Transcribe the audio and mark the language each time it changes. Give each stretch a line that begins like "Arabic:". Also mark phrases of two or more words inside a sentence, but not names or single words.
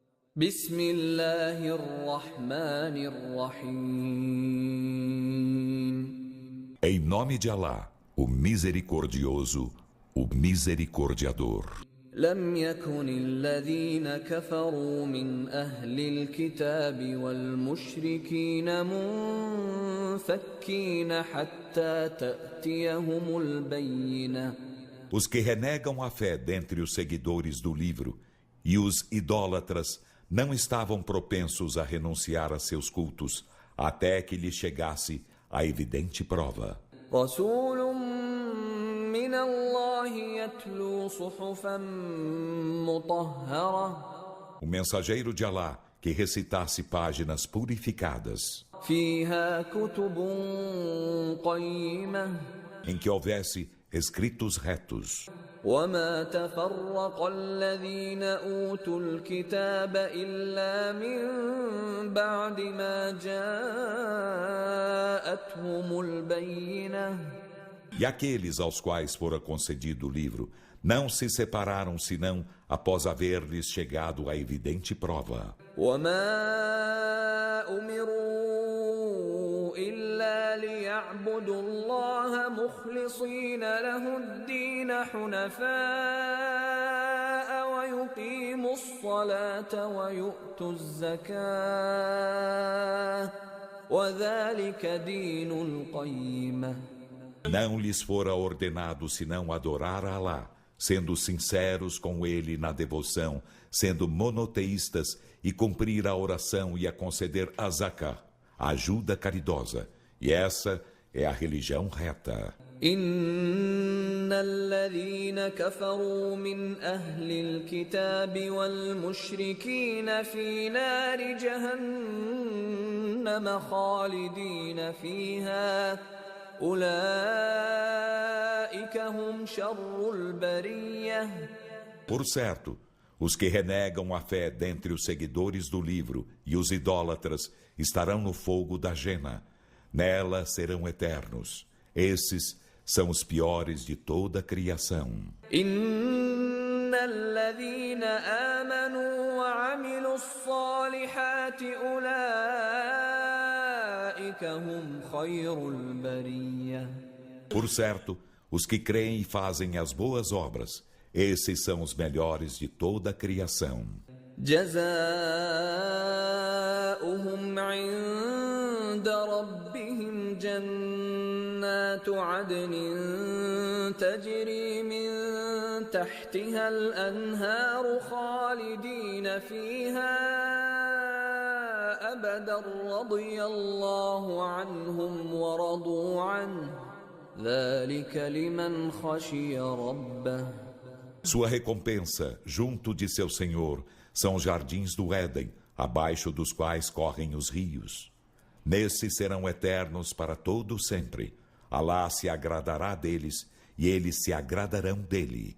Portuguese: Em nome de Alá, o Misericordioso, o Misericordiador.
Arabic: لم يكن الذين كفروا من أهل الكتاب والمشركين منفكين حتى تأتيهم البينة.
Portuguese: Os que renegam a fé dentre os seguidores do livro e os idólatras não estavam propensos a renunciar a seus cultos até que lhes chegasse a evidente prova.
Arabic: رسول من الله يتلو صحفا مطهرة.
Portuguese: O mensageiro de Alá que recitasse páginas purificadas,
Arabic: فيها كتب قيمة.
Portuguese: em que houvesse escritos retos.
Arabic: وما تفرق الذين أوتوا الكتاب إلا من بعد ما جاءتهم البينة.
Portuguese: E aqueles aos quais fora concedido o livro não se separaram senão após haver-lhes chegado a evidente prova.
Arabic: وما أمروا إلا ليعبدوا الله مخلصين له الدين حنفاء ويقيموا الصلاة ويؤتوا الزكاة وذلك دين القيمة.
Portuguese: Não lhes fora ordenado senão adorar a Alá, sendo sinceros com ele na devoção, sendo monoteístas e cumprir a oração e a conceder a zakah, a ajuda caridosa. E essa é a religião reta.
Arabic: إن الذين كفروا من أهل الكتاب والمشركين في نار جهنم خالدين فيها أولئك هم شر البرية.
Portuguese: Por certo, os que renegam a fé dentre os seguidores do livro e os idólatras estarão no fogo da Jena. Nela serão eternos. Esses são os piores de toda a criação.
Arabic: إن الذين آمنوا وعملوا الصالحات أولئك هم خير البرية.
Portuguese: Por certo, os que creem e fazem as boas obras, esses são os melhores de toda a criação.
Arabic: جزاؤهم عند ربهم جنات عدن تجري من تحتها الأنهار خالدين فيها أبدا رضي الله عنهم ورضوا عنه ذلك لمن خشي ربه.
Portuguese: Sua recompensa, junto de seu Senhor, são os jardins do Éden, abaixo dos quais correm os rios. Nesses serão eternos para todo sempre. Alá se agradará deles e eles se agradarão dele.